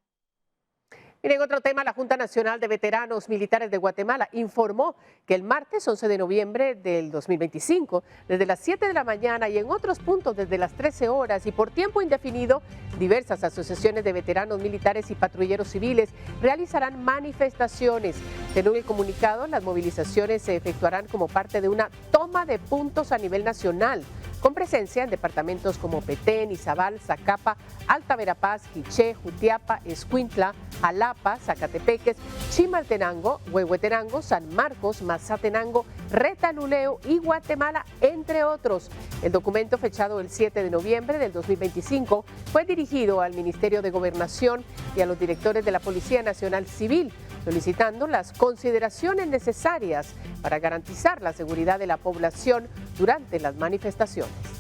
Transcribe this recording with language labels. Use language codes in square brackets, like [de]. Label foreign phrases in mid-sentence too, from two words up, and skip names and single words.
[es] En otro tema, la Junta Nacional de Veteranos Militares de Guatemala informó que el martes 11 de noviembre del 2025, desde las 7 de la mañana y en otros puntos desde las 13 horas y por tiempo indefinido, diversas asociaciones de veteranos militares y patrulleros civiles realizarán manifestaciones. Según el comunicado, las movilizaciones se efectuarán como parte de una toma de puntos a nivel nacional, con presencia en departamentos como Petén, Izabal, Zacapa, Alta Verapaz, Quiché, Jutiapa, Escuintla, Jalapa, Zacatepeques, Chimaltenango, Huehuetenango, San Marcos, Mazatenango, Retaluleu y Guatemala, entre otros. El documento, fechado el 7 de noviembre del 2025, fue dirigido al Ministerio de Gobernación y a los directores de la Policía Nacional Civil, solicitando las consideraciones necesarias para garantizar la seguridad de la población durante las manifestaciones.